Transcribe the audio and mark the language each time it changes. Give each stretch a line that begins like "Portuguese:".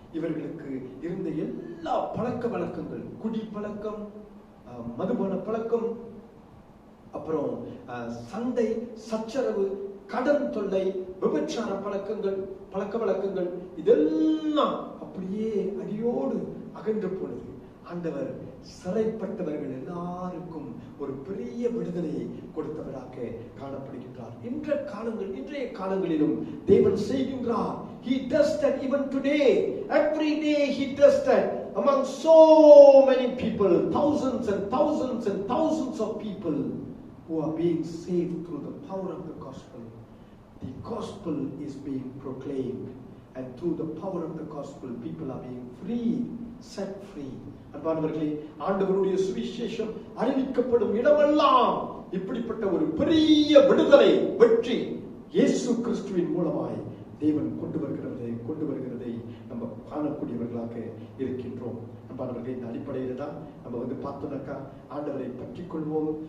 Tamil: இவர்களுக்கு இருந்த எல்லா பழக்க வழக்கங்கள், குடி பழக்கம், மதுபான பழக்கம், அப்புறம் சண்டை சச்சரவு, கடன் தொல்லை, விபச்சார பழக்க வழக்கங்கள் இதெல்லாம் அப்படியே அடியோடு அகன்று போனது. ஆண்டவர் சிறைப்பட்டவர்கள் எல்லாருக்கும் ஒரு பெரிய விடுதலையை கொடுத்தவராக காணப்படுகின்றார். இன்றைய காலங்களிலும் தேவன் செய்கின்றார்.
English: He does that even today. Every day He does that among so many people, thousands and thousands and thousands of people who are being saved through the power of the gospel. The gospel is being proclaimed, and through the power of the gospel people are being freed, set free.
Tamil: அன்பானவர்களே, ஆண்டவருடைய சுவிசேஷம் அறிவிக்கப்படும் இடமெல்லாம் இப்படிப்பட்ட ஒரு பெரிய விடுதலை, வெற்றி இயேசு கிறிஸ்துவின் மூலமாய் தேவன் கொண்டு வருகிறதை நம்ம காணக்கூடியவர்களாக இருக்கின்றோம். அன்பானவர்களே, இந்த அடிப்படையில தான் நம்ம பார்த்தோம்னாக்கா ஆண்டவரை பற்றிக் கொள்வோம்.